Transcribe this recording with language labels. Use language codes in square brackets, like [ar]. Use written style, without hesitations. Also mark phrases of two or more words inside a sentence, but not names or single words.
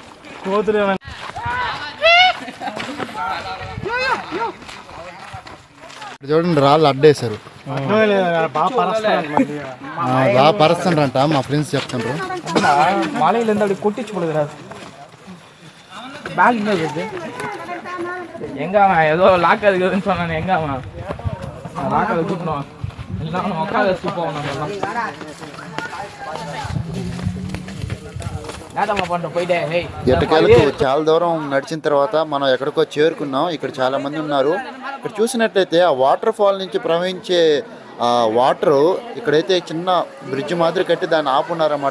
[te] చూడండి రాళ్ళు అడ్డేశారు. బాగా పరుస్తుండ్రంట మా ఫ్రెండ్స్ చెప్తుండ్రు. కొట్టించుకోలేదు బ్యాగ్ [ta] எங்காமா ஏதோ லாக் இருக்குதுன்னு சொன்னானே. எங்காமா லாக் அது கூட்டணும் எல்லாம் உட்காந்து வச்சு போகணும். [te] ఎట్టకేలకు చాలా దూరం నడిచిన తర్వాత మనం ఎక్కడికో చేరుకున్నాం. ఇక్కడ చాలా మంది ఉన్నారు. ఇక్కడ చూసినట్లయితే ఆ [en] water fall [te] నుంచి ప్రవహించే వాటర్ ఇక్కడైతే చిన్న బ్రిడ్జ్ మాదిరి కట్టి దాన్ని ఆపున్నారన్నమాట.